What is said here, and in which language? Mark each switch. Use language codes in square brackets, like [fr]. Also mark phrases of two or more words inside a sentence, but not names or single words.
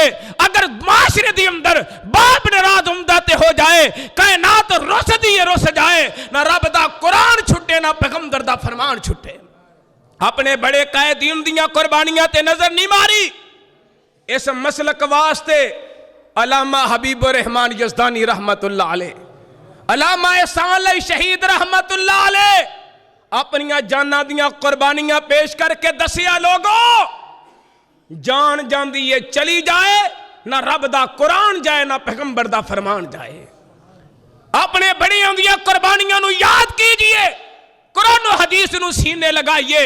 [pa] اگر معاشرے دی اندر باپ ناراض ہوندا تے ہو جائے، کائنات رسدی رس جائے، نہ رب دا قرآن چھٹے نہ پیغمبر دا فرمان چھٹے. اپنے بڑے قائدین دیاں قربانیاں تے نظر نہیں ماری. اس مسلک واسطے علامہ حبیب الرحمن یزدانی [ar] رحمة الله عليه, [pa] علامہ احسان علی شہید [ar] رحمة الله عليه [pa] اپنیاں جاناں دیاں قربانیاں پیش کر کے دسیا لوکو، جان جاندی ہے چلی جائے، نہ رب دا قرآن جائے نہ پیغمبر دا فرمان جائے. اپنے بڑیاں دیاں قربانیاں نوں یاد کیجیے، قرآن اور حدیث نوں سینے لائیے.